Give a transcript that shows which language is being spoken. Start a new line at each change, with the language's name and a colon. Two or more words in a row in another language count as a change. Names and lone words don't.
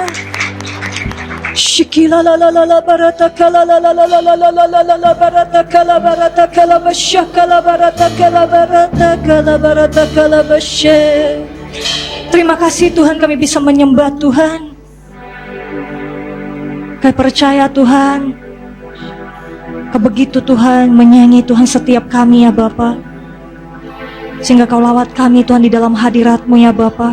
Indonesian: Shikila la la la la barata kala la la la la la la la la la la barata kala basyakala barata kala basye. Terima kasih Tuhan, kami bisa menyembah Tuhan. Kami percaya Tuhan, Kau begitu Tuhan menyayangi Tuhan setiap kami ya Bapa. Sehingga Kau lawat kami Tuhan di dalam hadirat-Mu ya Bapa.